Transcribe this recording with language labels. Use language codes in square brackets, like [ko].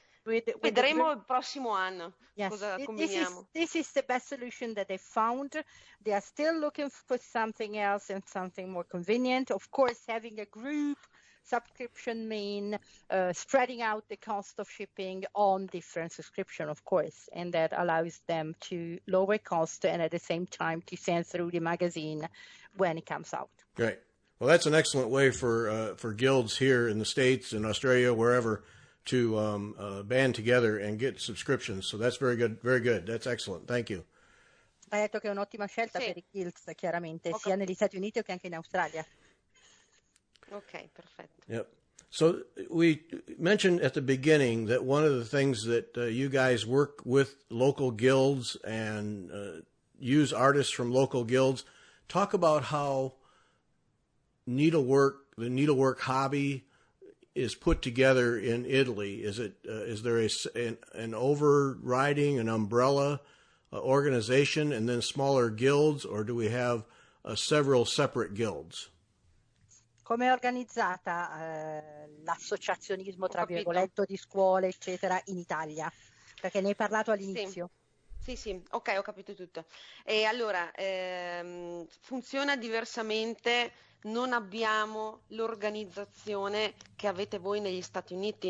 [it] Vedremo il prossimo anno cosa combiniamo. [en] This is the best solution that they found. They are still looking for something else and something more convenient. Of course, having a group Subscription mean spreading out the cost of shipping on different subscription, of course, and that allows them to lower cost and at the same time to send through the magazine when it comes out. Great. Well, that's an excellent way for guilds here in the States, in Australia, wherever, to band together and get subscriptions. So that's very good. Very good. That's excellent. Thank you. [it] Hai detto che è un'ottima scelta per i guilds, chiaramente, sia negli Stati Uniti che anche in Australia. Ok, perfetto. [en] Yep. So we mentioned at the beginning that one of the things that you guys work with local guilds and use artists from local guilds. Talk about how the needlework hobby is put together in Italy. Is there an overriding, an umbrella organization and then smaller guilds, or do we have several separate guilds? [it] Come è organizzata l'associazionismo, tra virgolette, di scuole, eccetera, in Italia? Perché ne hai parlato all'inizio. Sì, ok, ho capito tutto. E allora, funziona diversamente, non abbiamo l'organizzazione che avete voi negli Stati Uniti.